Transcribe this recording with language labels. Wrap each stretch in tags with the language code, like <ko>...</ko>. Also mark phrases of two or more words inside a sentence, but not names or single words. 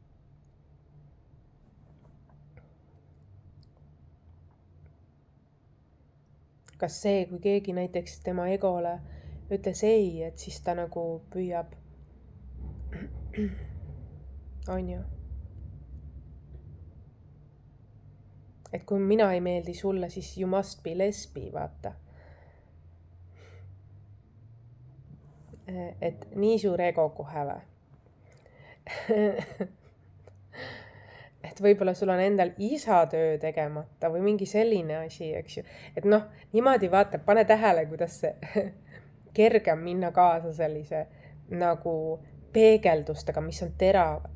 <et>Kas see, kui keegi näiteks tema egole ütles ei, et siis ta nagu püüab, on ju. Et kui mina ei meeldi sulle, siis</et> <en>you must be lesbi,</en> <et>vaata. Et nii suur ego kohe või? Et võib-olla sul on endal isatöö tegemata või mingi selline asi, eks ju. Et noh, niimoodi vaata, pane tähele, kuidas see kergem minna kaasa sellise nagu peegeldustega, mis on teravad.</et>